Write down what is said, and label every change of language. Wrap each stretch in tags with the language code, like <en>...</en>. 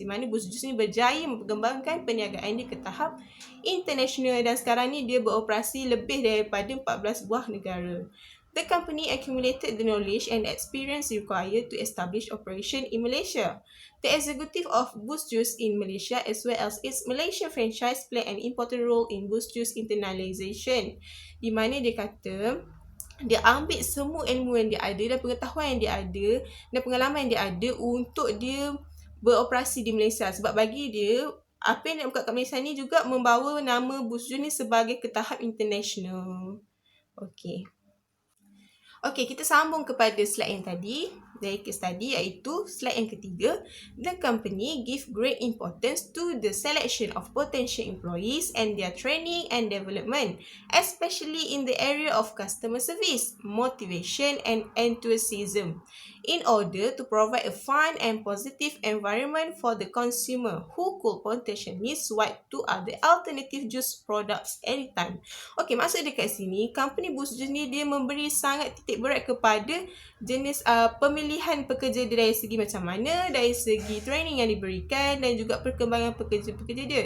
<ms>Di mana Boost Juice ni berjaya mengembangkan perniagaan dia ke tahap international dan sekarang ni dia beroperasi lebih daripada 14 buah negara.</ms> <en>The company accumulated the knowledge and experience required to establish operation in Malaysia. The executive of Boost Juice in Malaysia as well as its Malaysia franchise play an important role in Boost Juice internationalization.</en> <ms>Di mana dia kata dia ambil semua ilmu yang dia ada dan pengetahuan yang dia ada dan pengalaman yang dia ada untuk dia beroperasi di Malaysia. Sebab bagi dia, apa yang dia buka kat Malaysia ni juga membawa nama Boost Juice ni sebagai ke tahap international. Okey. Okey, kita sambung kepada slide yang tadi. dari case study iaitu slide yang ketiga.</ms> <en>The company give great importance to the selection of potential employees and their training and development, especially in the area of customer service, motivation and enthusiasm, in order to provide a fun and positive environment for the consumer who could potentially switch to other alternative juice products anytime.</en> <ms>Okey, maksud dekat sini, company Boost Juice ni dia memberi sangat titik berat kepada jenis pemilihan pekerja dia dari segi macam mana, dari segi training yang diberikan dan juga perkembangan pekerja-pekerja dia.</ms>